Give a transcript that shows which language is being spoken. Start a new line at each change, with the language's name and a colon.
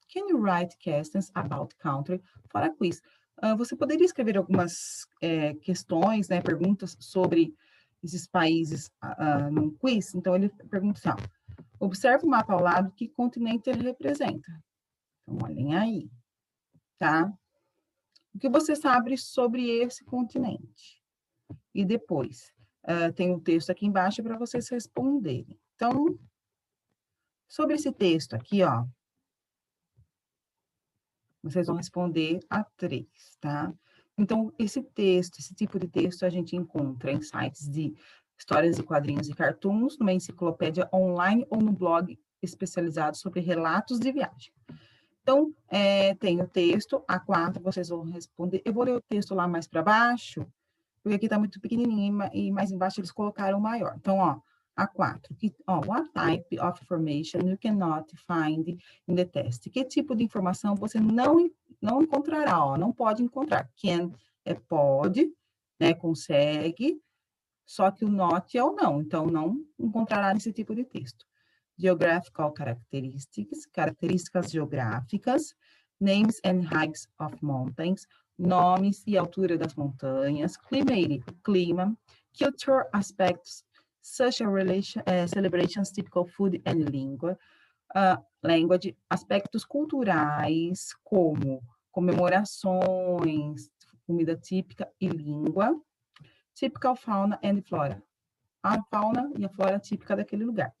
English: Can you write questions about country for a quiz?
Portuguese: Você poderia escrever algumas questões, né, perguntas sobre esses países num quiz? Então ele pergunta assim, ó, observe o mapa ao lado, que continente ele representa? Então olhem aí, tá? O que você sabe sobre esse continente? E depois, tem um texto aqui embaixo para vocês responderem. Então, sobre esse texto aqui, ó, vocês vão responder a 3, tá? Então, esse texto, esse tipo de texto, a gente encontra em sites de histórias e quadrinhos e cartoons, numa enciclopédia online ou no blog especializado sobre relatos de viagem. Então, tem o texto, a 4 vocês vão responder. Eu vou ler o texto lá mais para baixo, porque aqui está muito pequenininho e mais embaixo eles colocaram maior. Então, ó, a 4.
English: What type of information you cannot find in the test?
Portuguese: Que tipo de informação você não encontrará, ó, não pode encontrar. Can é pode, né, consegue, só que o not é o não. Então, não encontrará nesse tipo de texto.
English: Geographical characteristics,
Portuguese: características geográficas,
English: names and heights of mountains,
Portuguese: nomes e altura das montanhas, clima,
English: culture aspects, social celebrations, typical food and lingua, language,
Portuguese: aspectos culturais, como comemorações, comida típica e língua,
English: typical fauna and flora,
Portuguese: a fauna e a flora típica daquele lugar.